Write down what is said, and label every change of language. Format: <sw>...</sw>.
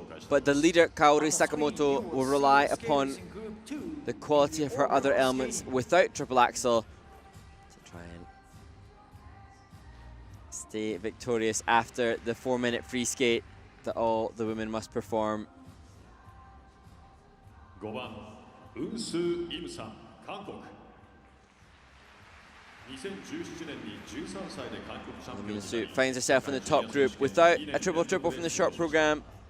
<en>But the leader, Kaori Sakamoto, will rely upon the quality of her other elements without triple axel to try and stay victorious after the 4-minute free skate that all the women must perform.</en> <ja>5番、ウンスー・イムさん、韓国。 2017年に13歳で韓国チャンピオンになり、</ja> <en>finds herself in the top group without a triple-triple from the short program.</en>